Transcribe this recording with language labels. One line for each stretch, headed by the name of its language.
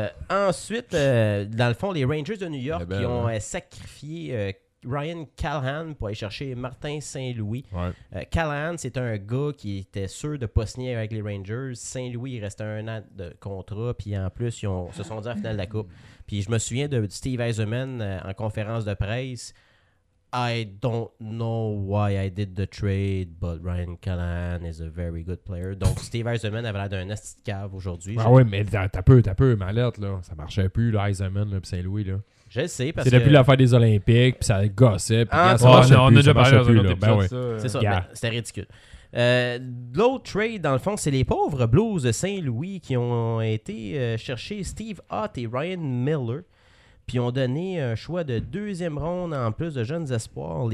French: Ensuite, dans le fond, les Rangers de New York qui ont sacrifié Ryan Callahan pour aller chercher Martin Saint-Louis. Ouais. Callahan, c'est un gars qui était sûr de pas signer avec les Rangers. Saint-Louis, il restait un an de contrat, puis en plus, ils se sont dit à la finale de la coupe. Puis je me souviens de Steve Yzerman en conférence de presse.
English: I don't know why I did the trade, but Ryan Callahan is a very good player.
French: Donc Steve Yzerman avait l'air d'un esti de cave aujourd'hui. Ah oui, mais t'as peu, malette, là. Ça marchait plus, là, Yzerman, là, puis Saint-Louis, là. Je sais, parce que. C'est depuis l'affaire des Olympiques, puis ça gossait. Puis on a déjà parlé de ça. Ben oui. C'est ça, yeah. Ben, c'était ridicule. L'autre trade, dans le fond, c'est les pauvres Blues de Saint-Louis qui ont été chercher Steve Ott et Ryan Miller, puis ont donné un choix de deuxième ronde en plus de jeunes espoirs.